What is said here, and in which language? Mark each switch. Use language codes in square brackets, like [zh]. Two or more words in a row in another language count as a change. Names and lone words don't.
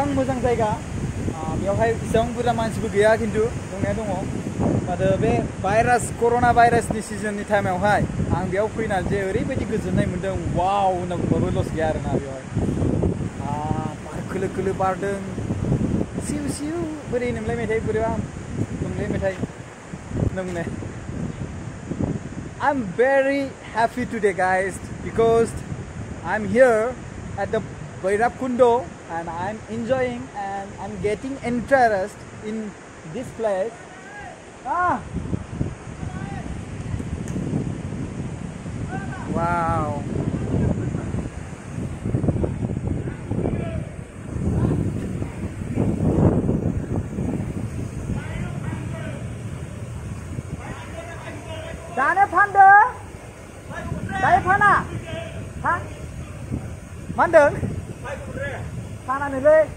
[brx] मोजां जायगा बेयावहाय इसेबां बुरजा मानसिबो गैया खिन्थु दंनाया दङ आरो बे कर'ना भाइरासनि सिजननि टाइमावहाय आं बेयाव फैनानै जे ओरैबायदि गोजोननाय मोन्दों वाव होनना बुंबाबो लस गैया आरोना बेवहाय बार खोलो खोलो बारदों सिउ सिउ बोरै नोंलाय मेथाइ बोरैबा नोंलाय मेथाइ नोंने [en] I'm very happy today guys because I'm here at the Bhairabkundo and I'm enjoying and I'm getting interest in this place. Wow. [brx] दानो फानदो दायो फाना हा मा होनदों फानानोलै